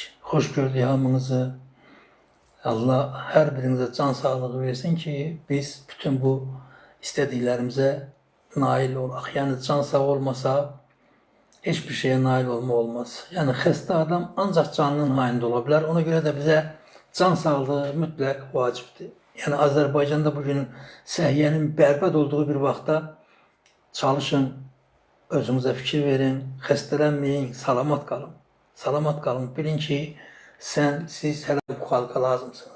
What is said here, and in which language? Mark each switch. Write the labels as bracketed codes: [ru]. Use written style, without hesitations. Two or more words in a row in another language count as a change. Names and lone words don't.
[az] Xoş gördük hamınızı. Allah hər birinizə can sağlığı versin ki biz bütün bu istədiklərimizə nail olaq. Yəni can sağ olmasa hiçbir şeye nail olmaz. Yani xəstə adam ancaq canının hayında ola bilər. Ona göre de bize can sağlığı mütləq vacibdir. Yani Azərbaycanda bugün səhiyyənin bərbad olduğu bir vaxtda çalışın, özünüzə fikir verin, xəstələnməyin, salamat qalın. Salamat qalın. Bilin ki, siz hələ bu xalqa lazımsınız.